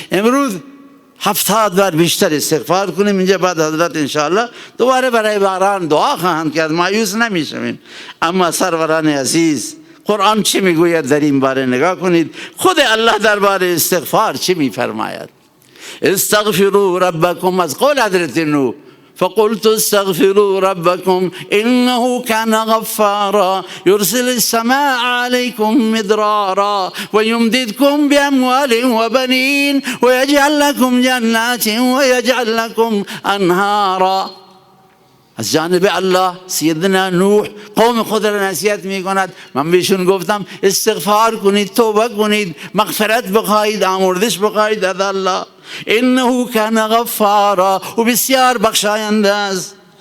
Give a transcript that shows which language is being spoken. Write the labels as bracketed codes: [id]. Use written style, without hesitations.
[fa] امروز 70 بار بیشتر استغفار کنیم. اینجا بعد حضرت انشاءالله دوباره برای باران دعا خواهند کرد، مایوس نمیشویم. اما سروران عزیز قرآن چی میگوید در این باره نگاه کنید. خود الله در باره استغفار چی میفرماید؟ [ar] استغفروا ربکم. [fa] از قول حضرت نوح [ar] فقلت استغفروا ربكم انه كان غفارا يرسل السماء عليكم مدرارا ويمددكم باموال وبنين ويجعل لكم جنات ويجعل لكم انهارا. [fa] از جانب الله سیدنا نوح قوم خود را نصیحت می کند. من بهشون گفتم استغفار کنید، توبه کنید، مغفرت بخواهید، آمرزش بخواهید از الله. [ar] انه کان غفارا. [fa] و بسیار بخشاینده است.